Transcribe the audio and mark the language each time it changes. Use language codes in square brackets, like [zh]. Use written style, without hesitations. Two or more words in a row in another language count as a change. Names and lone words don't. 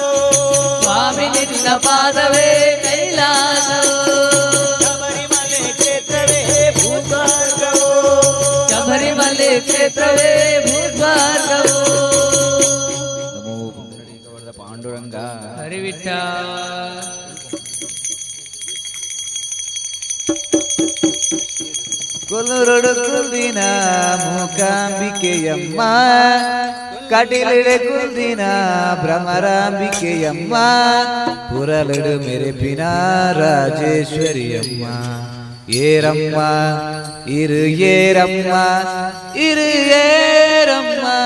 [kn] ಸ್ವಾಮಿ ನಿನ್ನ ಪಾದವೇ ಕೈಲಾಸವು ಶಬರಿಮಲೆ ಕ್ಷೇತ್ರವೇ ಭೂಸ್ವರ್ಗವೋ ಶಬರಿಮಲೆ ಕ್ಷೇತ್ರವೇ ಭೂಸ್ವರ್ಗವು ಪಾಂಡುರಂಗ ಹರಿವಿಟ್ಟ [tcy] ಕೊಲ್ಲುರಡು ಕುಲ್ದಿನ ಮೂಕಾಂಬಿಕೆಯಮ್ಮ ಕಟಿಲಿಡೆ ಕುಲ್ದಿನ ಭ್ರಮರಾಂಬಿಕೆಯಮ್ಮ ಪುರಲಡು ಮೆರೆಪಿನ ರಾಜೇಶ್ವರಿಯಮ್ಮ ಏರಮ್ಮ ಇರು ಏರಮ್ಮ ಇರು ಏರಮ್ಮ